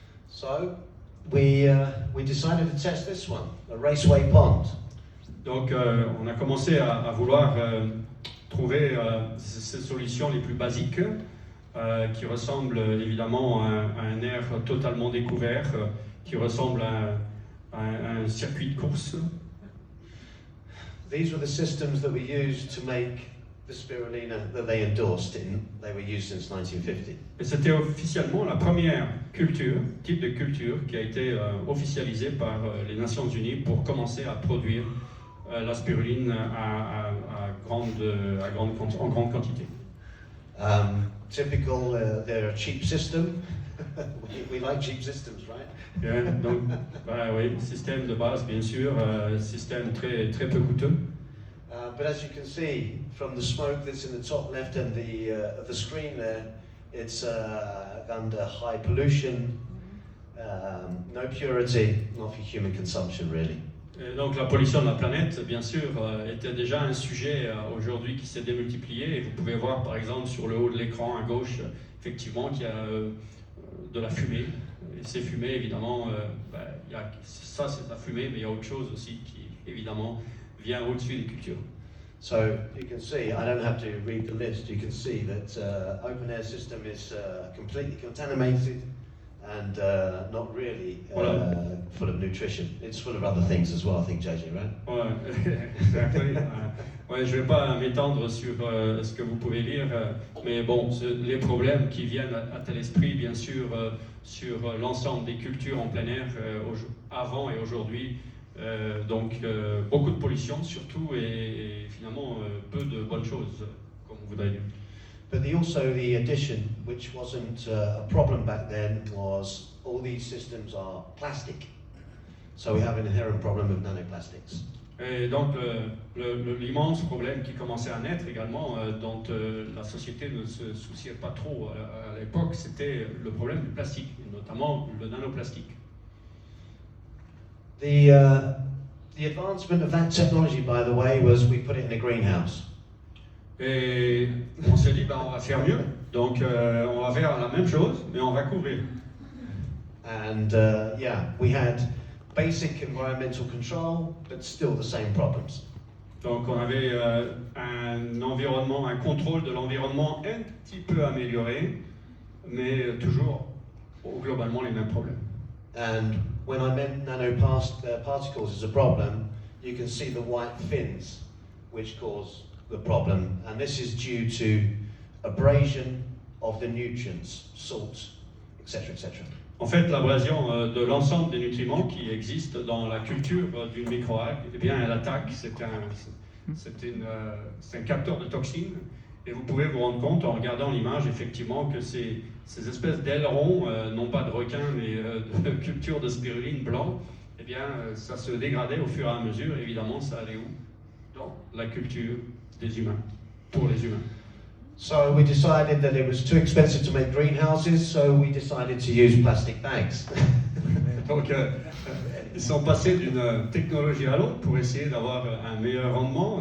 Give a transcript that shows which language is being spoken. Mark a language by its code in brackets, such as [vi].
[en] So we decided to test this one, a raceway pond. [fr] Donc on a commencé à vouloir trouver ces solutions les plus basiques qui ressemblent évidemment à un air totalement découvert, qui ressemble à un circuit de course. [en] These were the systems that we used to make the spirulina that they endorsed they were used since 1950. [fr] Et c'était officiellement la première type de culture qui a été officialisée par les Nations Unies pour commencer à produire la spiruline en grande quantité. [en] Typical, they're a cheap system. we like cheap systems, right? [fr] Yeah, donc, oui, système de base, bien sûr, système très, très peu coûteux. [en] But as you can see from the smoke that's in the top left of the screen there, it's under high pollution, no purity, not for human consumption really. [fr] Et donc la pollution de la planète, bien sûr, était déjà un sujet aujourd'hui qui s'est démultiplié. Et vous pouvez voir par exemple sur le haut de l'écran à gauche, effectivement, qu'il y a de la fumée. Et ces fumées, évidemment, ça c'est de la fumée, mais il y a autre chose aussi qui, évidemment, vient au-dessus des cultures. [en] So you can see, I don't have to read the list, you can see that open air system is completely contaminated and not really full of nutrition. It's full of other things as well, I think, JJ, right? Ouais, exactly. [fr] Ouais, je ne vais pas m'étendre sur ce que vous pouvez lire, mais bon, les problèmes qui viennent à l'esprit, bien sûr, sur l'ensemble des cultures en plein air avant et aujourd'hui. Donc beaucoup de pollution surtout et finalement peu de bonnes choses, comme on voudrait dire. [en] But the addition, which wasn't a problem back then, was all these systems are plastic. So we have an inherent problem with nanoplastics. [fr] Et donc l'immense problème qui commençait à naître également, dont la société ne se souciait pas trop à l'époque, c'était le problème du plastique, et notamment le nanoplastique. [en] The advancement of that technology, by the way, was we put it in a greenhouse. [fr] Et on s'est dit, on va faire mieux, donc on va faire la même chose, mais on va couvrir. [en] And we had basic environmental control, but still the same problems. [fr] Donc on avait un contrôle de l'environnement un petit peu amélioré, mais toujours globalement les mêmes problèmes. [en] And when I meant nanoparticles as a problem, you can see the white fins, which cause the problem, and this is due to abrasion of the nutrients, salt, etc., etc. [fr] En fait, l'abrasion de l'ensemble des nutriments qui existent dans la culture d'une microalgue, eh bien, elle attaque. C'est un capteur de toxines. Et vous pouvez vous rendre compte en regardant l'image, effectivement, que ces espèces d'ailerons, non pas de requins, mais de culture de spiruline blanc, eh bien, ça se dégradait au fur et à mesure. Évidemment, ça allait où? Dans la culture des humains, pour les humains. [en] So we decided that it was too expensive to make greenhouses, so we decided to use plastic bags. [fr] Donc, ils sont passés d'une technologie à l'autre pour essayer d'avoir un meilleur rendement.